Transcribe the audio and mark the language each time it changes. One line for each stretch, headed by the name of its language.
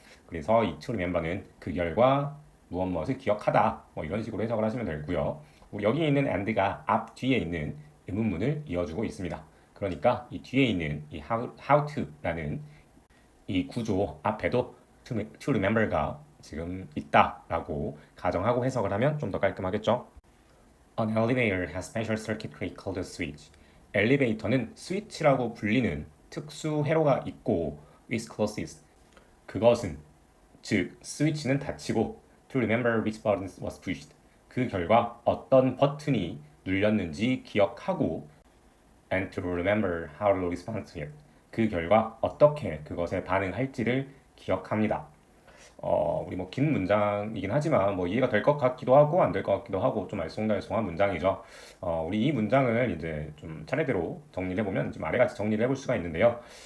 Korean: 그래서 이 to remember는 그 결과 무엇 무엇을 기억하다 뭐 이런 식으로 해석을 하시면 되고요. 우리 여기 있는 and가 앞 뒤에 있는 의문문을 이어주고 있습니다. 그러니까 이 뒤에 있는 이 how to라는 이 구조 앞에도 to remember가 지금 있다라고 가정하고 해석을 하면 좀 더 깔끔하겠죠.
English: An elevator has special circuitry called a switch.
Korean: 엘리베이터는 스위치라고 불리는 특수 회로가 있고
English: with clauses.
Korean: 그것은 즉 스위치는 닫히고
English: to remember which button was pushed.
Korean: 그 결과 어떤 버튼이 눌렸는지 기억하고
English: and to remember how to respond to it.
Korean: 그 결과 어떻게 그것에 반응할지를 기억합니다. 우리 뭐 긴 문장이긴 하지만 뭐 이해가 될 것 같기도 하고 안 될 것 같기도 하고 좀 알쏭달쏭한 문장이죠. 우리 이 문장을 이제 좀 차례대로 정리해 보면 좀 아래같이 정리를 해볼 수가 있는데요.